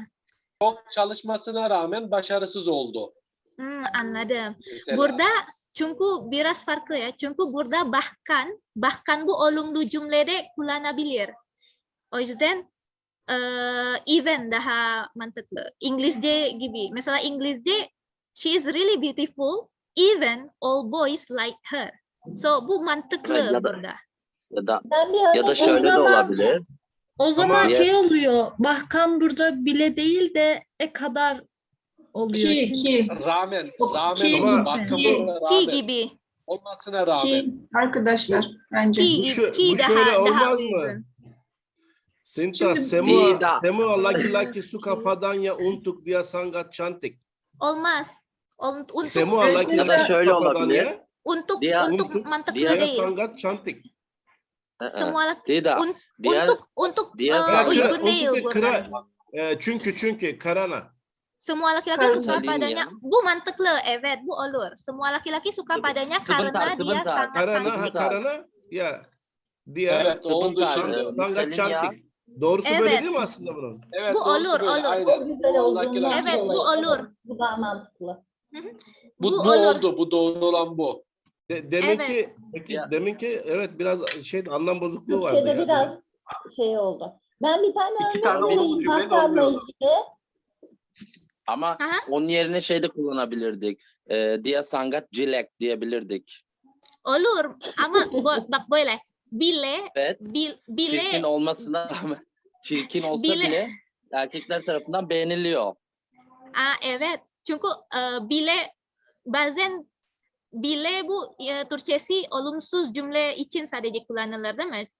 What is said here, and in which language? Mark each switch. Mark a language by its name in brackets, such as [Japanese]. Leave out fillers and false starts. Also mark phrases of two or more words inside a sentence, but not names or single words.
[Turkish] Çok çalışmasına rağmen başarısız oldu. Anladım. Mesela. Burada çünkü biraz farklı ya. Çünkü burada bahkan bu olumlu cümlede kullanabilir. O yüzden even daha mantıklı. İngilizce gibi. Mesela İngilizce [English] she is really beautiful, even all boys like her. [Turkish] So bu mantıklı Ya da- burada. Ya da Ben bir ya da örnek şöyle de zaman- olabilir. O zaman Ama- şey oluyor. Bahkan burada bile değil de kadar oluyor. Ki, Çünkü ki, Rağmen, Ki- rağmen, bakımına ki- Ki rağmen, gibi. olmasına rağmen. ki arkadaşlar bence. Ki, Bu şöyle olmaz mı? uygun. Sinta, Şimdi- [Indonesian] semua, semua laki-laki suka padanya untuk dia sangat cantik. [Turkish] Olmaz. Untuk [Indonesian] Semua [Turkish] Ya da [Indonesian] laki-laki [Turkish] şöyle [Indonesian] suka [Turkish] olabilir. [Indonesian] padanya, untuk Dia- [Turkish] untuk mantıklı [Indonesian] dia dia [Turkish] değil. [Indonesian] sangat cantik. Semua laki Tidak. Dia untuk dia [Turkish] uygun [Indonesian] Kıra- [Turkish] değil [Indonesian] untuk [Turkish] burada. kıra- çünkü karena. [Indonesian] Semua laki-laki Karena. suka padanya. [Turkish] Bu mantıklı, evet, bu olur. [Indonesian] Semua laki-laki suka padanya karena dia sebentar. sangat Karena, cantik. karena ya dia [Turkish] Evet, oldu [Indonesian] Sebentar, [Turkish] şimdi. [Indonesian] sangat [Turkish] Selin ya. [Indonesian] cantik. [Turkish] Doğrusu Evet. böyle değil mi aslında bunun? Evet, Bu doğrusu olur, böyle, olur. aynen. Çok güzel olduğundan Evet, bu dolayı. olur. Bu daha mantıklı. Bu Bu olur. oldu, bu doğru olan bu. Deminki, Ya. deminki evet biraz anlam bozukluğu vardı Türkçe'de ya. biraz şey oldu. Ben bir tane İki örnek tane olumlu vereyim cümle Hakan'la olmuyor. ilgili. Ama Aha. onun yerine şey de kullanabilirdik. [Indonesian] Dia sangat jelek diyebilirdik. [Turkish] Olur ama bak böyle. Bile Evet. Çirkin bile olmasına rağmen çirkin olsa Bile- bile erkekler tarafından beğeniliyor. evet. Çünkü bile bazen bile bu Türkçesi olumsuz cümle için sadece kullanılır değil mi?